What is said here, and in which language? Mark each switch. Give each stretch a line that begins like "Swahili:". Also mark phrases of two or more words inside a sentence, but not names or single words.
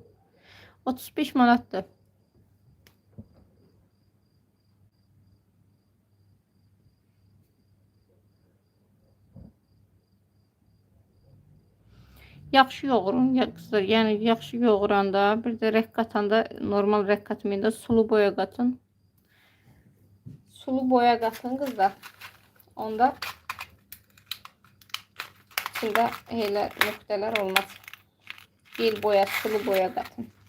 Azerbaijani: 35 manatdır. Yaxşı yoğurun. Yani yaxşı yoğuranda bir de rəng qatanda normal rəng qatmayında sulu boya qatın. Sulu boya
Turkish: qatın kızlar.
Azerbaijani: Onda içində elə nöqtələr olmaz. Bir boya, sulu boya qatın.